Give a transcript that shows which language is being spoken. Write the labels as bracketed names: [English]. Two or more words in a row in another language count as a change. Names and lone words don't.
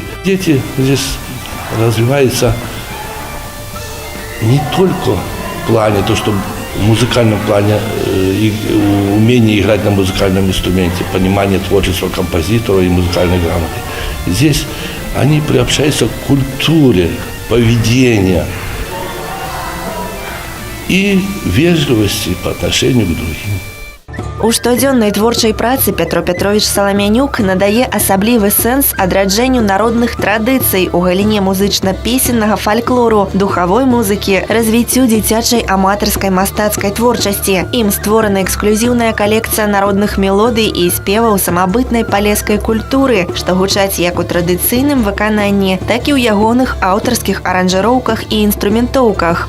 [Russian] Дети здесь развиваются не только в плане того, что в музыкальном плане умение играть на музыкальном инструменте, понимание творчества композитора и музыкальной грамоты. Здесь они приобщаются к культуре, поведения и вежливости по отношению к другим. [Belarusian] У штодзённай творчай працы Пятро Пятрович Саламянюк надае асаблівы сэнс адраджэнню народных традыцый у галіне музычна-песеннага фальклору, духавой музыкі, развіццю дзіцячай аматарскай мастацкай творчасці. Ім створана эксклюзіўная калекцыя народных мелодый і спеваў самабытнай палескай культуры, што гучаць як у традыцыйным выкананні, так і ў ягоных аўтарскіх аранжыроўках і інструментоўках.